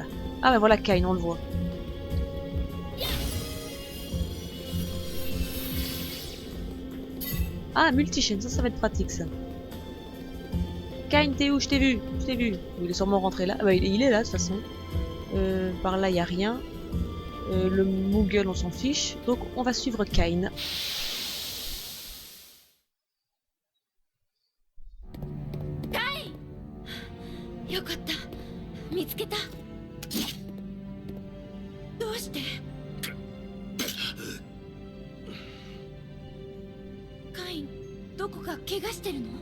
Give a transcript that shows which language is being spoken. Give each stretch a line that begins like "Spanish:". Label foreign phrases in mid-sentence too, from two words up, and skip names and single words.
French: Ah bah voilà, Kain, on le voit. Ah, multi-chaîne, ça va être pratique, ça. Kain, t'es où? Je t'ai vu, je t'ai vu. Il est sûrement rentré là. Ah bah, il est là, de toute façon. Par là, il n'y a rien. Le Moogle, on s'en fiche. Donc, on va suivre Kain.
Japanese: Yokatta. 見つけた。どうして？カイン、どこか怪我してるの？